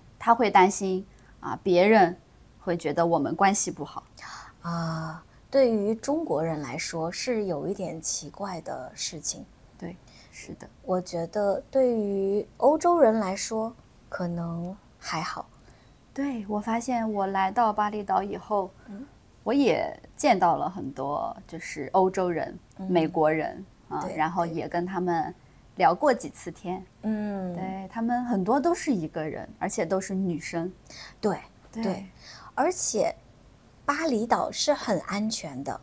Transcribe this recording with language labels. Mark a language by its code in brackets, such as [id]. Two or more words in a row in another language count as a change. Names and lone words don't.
[zh] 他會擔心別人會覺得我們關係不好。對於中國人來說是有一點奇怪的事情。對，是的。我覺得對於歐洲人來說可能還好。對，我發現我來到巴厘島以後，我也見到了很多就是歐洲人、美國人然後也跟他們聊過幾次天。對，他們很多都是一個人，而且都是女生。對，而且巴厘島是很安全的。